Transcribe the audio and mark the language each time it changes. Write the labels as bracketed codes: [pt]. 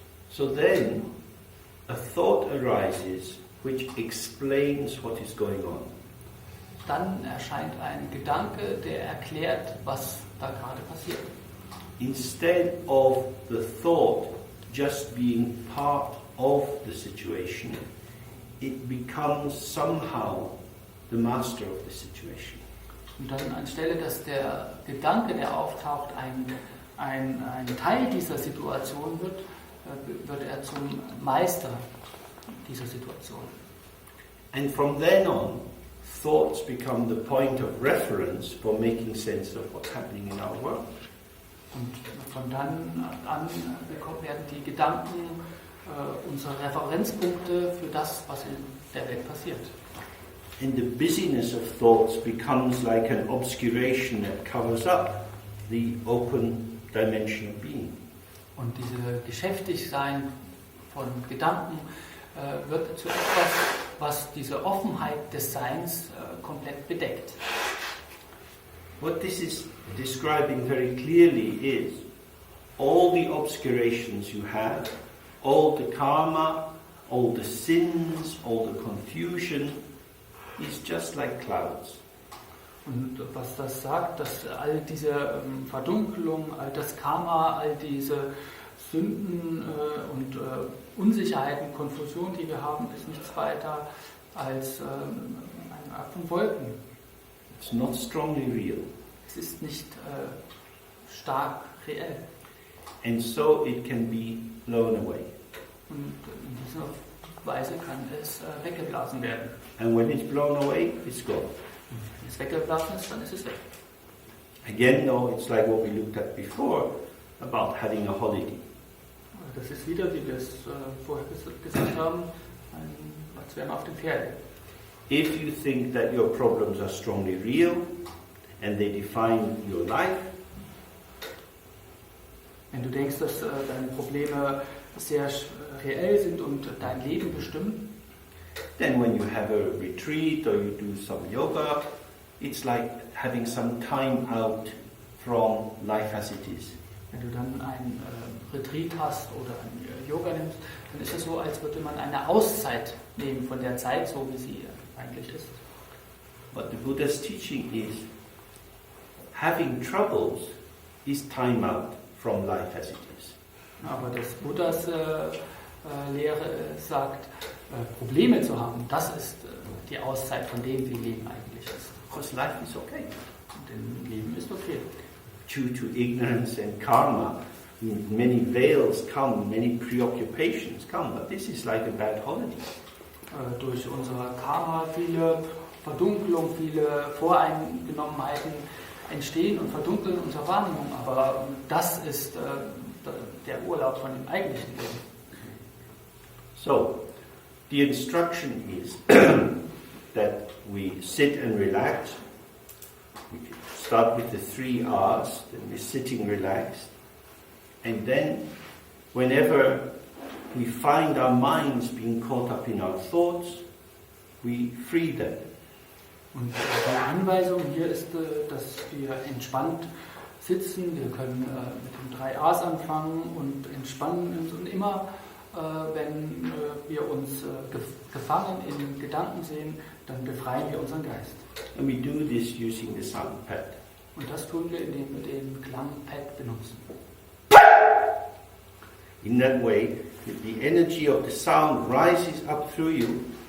[en] So then a thought arises which explains what is going on. [de] Dann erscheint ein Gedanke, der erklärt, was da gerade passiert. [en] Instead of the thought just being part of the situation, it becomes somehow the master of the situation. [de] Und dann anstelle, dass der Gedanke, der auftaucht, ein Teil dieser Situation wird er zum Meister dieser Situation. [en] And from then on, thoughts become the point of reference for making sense of what's happening in our world. [de] Und von dann an werden die Gedanken unsere Referenzpunkte für das, was in der Welt passiert. [en] And the busyness of thoughts becomes like an obscuration that covers up the open dimension of being. [de] Und diese Geschäftigsein von Gedanken wird zu etwas, was diese Offenheit des Seins komplett bedeckt. [en] What this is describing very clearly is all the obscurations you have, all the karma, all the sins, all the confusion is just like clouds. [de] Und was das sagt, dass all diese Verdunkelung, all das Karma, all diese Sünden und Unsicherheiten, Konfusion, die wir haben, ist nichts weiter als eine Art von Wolken. [en] It's not strongly real. [de] Es ist nicht stark reell. [en] And so it can be blown away. [de] Und in dieser Weise kann es weggeblasen werden. [en] And when it's blown away, it's gone. [de] Wenn es weggeblasen ist, dann ist es weg. [en] Again, though, it's like what we looked at before about having a holiday. [de] Das ist wieder, wie wir es vorher gesagt haben, als wären wir auf dem Pferd. [en] If you think that your problems are strongly real and they define your life, [de] wenn du denkst, dass deine Probleme sehr reell sind und dein Leben bestimmen, [en] then when you have a retreat or you do some yoga, it's like having some time out from life as it is. [de] wenn du dann ein Retreat hast oder ein Yoga nimmst, dann ist es so, als würde man eine Auszeit nehmen von der Zeit, so wie sie eigentlich ist. [en] But the Buddha's teaching is having troubles is time out from life as it is. [de] Aber das Buddhas Lehre sagt, Probleme zu haben, das ist die Auszeit von dem, wie Leben eigentlich ist. [en] Because life is okay. [de] Denn Leben ist okay. [en] Due to ignorance and karma, many veils come, many preoccupations come, but this is like a bad holiday. [de] Durch unser Karma viele Verdunklung, viele Voreingenommenheiten entstehen und verdunkeln unsere Wahrnehmung, aber das ist der Urlaub von dem eigentlichen Leben. [en] So, the instruction is that we sit and relax. We start with the 3 R's, then we're sitting relaxed, and then whenever we find our minds being caught up in our thoughts, we free them. [de] Und die Anweisung hier ist, dass wir entspannt sitzen. Wir können mit den 3 A's anfangen und entspannen uns. Und immer, wenn wir uns gefangen in Gedanken sehen, dann befreien wir unseren Geist. [en] And we do this using the sound Phat. [de] Und das tun wir, indem wir den Klang Phat benutzen. [en] In that way, the energy of the sound rises up through you.